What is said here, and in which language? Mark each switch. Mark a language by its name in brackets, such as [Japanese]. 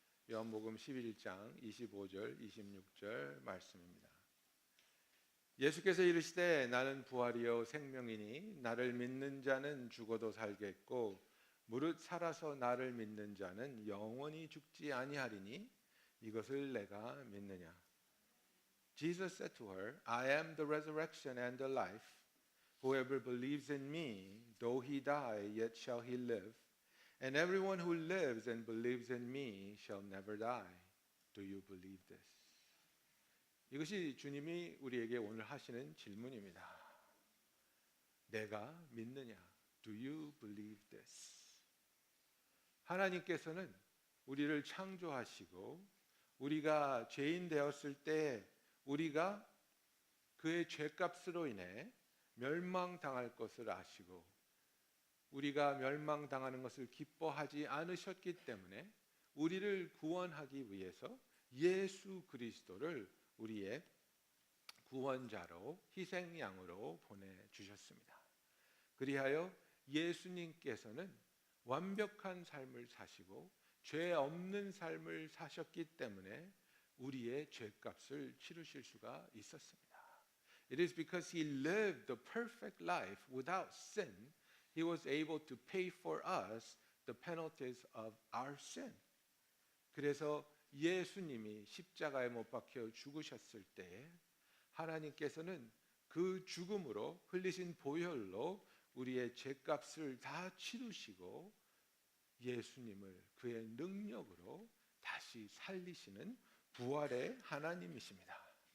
[Korean] 요한복음 11장 25절, 26절 말씀입니다. 예수께서 이르시되 나는 부활이요 생명이니 나를 믿는 자는 죽어도 살겠고 무릇 살아서 나를 믿는 자는 영원히 죽지 아니하리니 이것을 내가 믿느냐. [English] Jesus said to her, I am the resurrection and the life. Whoever believes in me, though he die, yet shall he live. And everyone who lives and believes in me shall never die. Do you believe this? [Korean] 이것이 주님이 우리에게 오늘 하시는 질문입니다. 내가 믿느냐? [English] Do you believe this? [Korean] 하나님께서는 우리를 창조하시고 우리가 죄인 되었을 때 우리가 그의 죄값으로 인해 멸망당할 것을 아시고 우리가 멸망당하는 것을 기뻐하지 않으셨기 때문에 우리를 구원하기 위해서 예수 그리스도를 우리의 구원자로 희생양으로 보내주셨습니다. 그리하여 예수님께서는 완벽한 삶을 사시고 죄 없는 삶을 사셨기 때문에 우리의 죄값을 치르실 수가 있었습니다. [English] It is because he lived the perfect life without sin, he was able to pay for us the penalties of our sin. [Korean] 그래서 예수님이 십자가에 못 박혀 죽으셨을 때 하나님께서는 그 죽음으로 흘리신 보혈로 우리의 죄값을 다 치르시고 예수님을 그의 능력으로 다시 살리시는 부활의 하나님이십니다.